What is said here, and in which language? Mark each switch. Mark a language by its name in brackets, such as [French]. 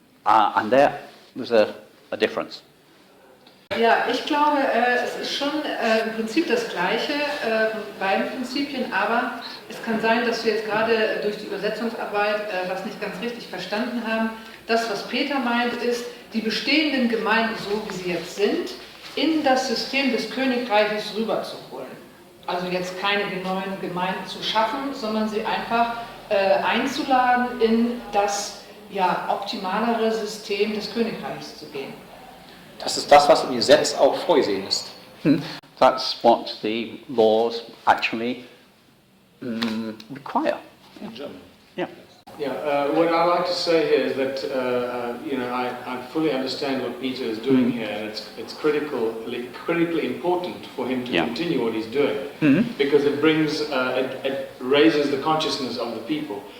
[English] And there's a difference. [German] Ja, ich glaube, es ist schon im Prinzip das Gleiche, beiden Prinzipien, aber es kann sein, dass wir jetzt gerade durch die Übersetzungsarbeit was nicht ganz richtig verstanden haben. Das, was Peter meint, ist, die bestehenden Gemeinden, so wie sie jetzt sind, in das System des Königreiches rüberzuholen. Also jetzt keine neuen Gemeinden zu schaffen, sondern sie einfach einzuladen, in das optimalere System des Königreichs zu gehen. Das ist das, was im Gesetz auch vorgesehen ist. [English] That's what the laws actually require. In German. Yeah. Yeah, what I like to say here is that I fully understand what Peter is doing here, and it's critically important for him to continue what he's doing, because it brings it raises the consciousness of the people.